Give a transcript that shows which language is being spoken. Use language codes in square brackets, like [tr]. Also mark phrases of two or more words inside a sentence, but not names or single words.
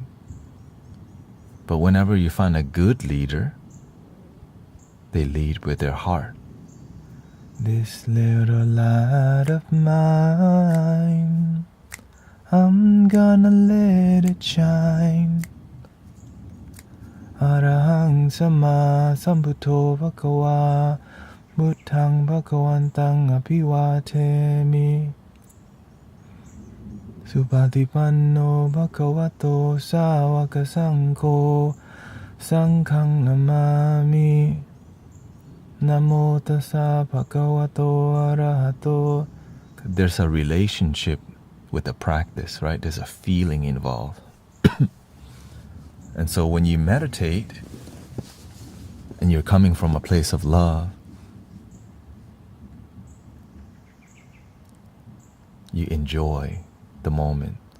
[en] But whenever you find a good leader, they lead with their heart. This little light of mine, I'm gonna let it shine. [pi] Arahang Samma Sambuddho Bhagava Buddhang Bhagavantang Apivatemi Subhatipanno Bhagavato Sāvaka Saṅkho Saṅghang Namami Namo tassa bhagavato arahato. [en] There's a relationship with the practice, right? There's a feeling involved. And so when you meditate and you're coming from a place of love, you enjoy the moment.